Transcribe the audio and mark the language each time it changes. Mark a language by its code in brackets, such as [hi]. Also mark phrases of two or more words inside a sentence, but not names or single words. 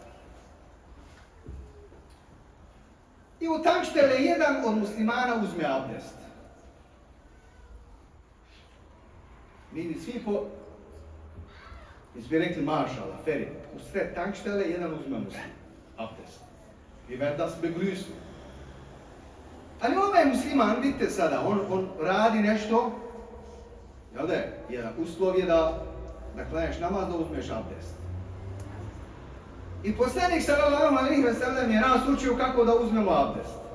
[bs] I u Tankstelle jedan od muslimana uzme abdest. Mi bi rekli mašala, ferin. U sred Tankstelle jedan uzme abdest. [de] I werd das begrüßen. [bs] Ali ovaj musliman, vidite sada, on radi nešto, jel da je? Jedan uslov je da klanjaš namaz, da uzmeš abdest. I poslanik [ar] صلى الله عليه وسلم [bs] je nas učio kako da uzmemo abdest.